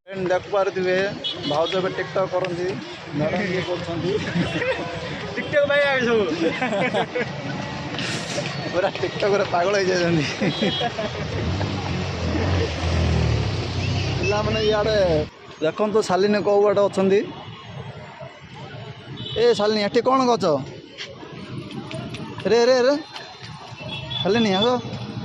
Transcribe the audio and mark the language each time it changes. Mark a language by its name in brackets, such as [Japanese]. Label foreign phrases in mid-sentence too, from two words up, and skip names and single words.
[Odia] ଦେଖୁପାରୁଥିବେ ଭାଉଜ ଏବେ ଟିକଟକ୍ କରନ୍ତି ମ୍ୟାଡ଼ାମ୍ ଇଏ କରୁଛନ୍ତି [Hindi] टिकटॉक भाई आगे सब [Odia] ପୁରା ଟିକଟକ୍ରେ ପାଗଳ ହେଇଯାଇଛନ୍ତି ପିଲାମାନେ ଇଆଡ଼େ ଦେଖନ୍ତୁ ଶାଲିନୀ କେଉଁ ବାଟେ ଅଛନ୍ତି ଏ ଶାଲିନୀ ଏଠି କ'ଣ କରୁଛ ରେ ରେ ରେ ଶାଲିନୀ ଆଗ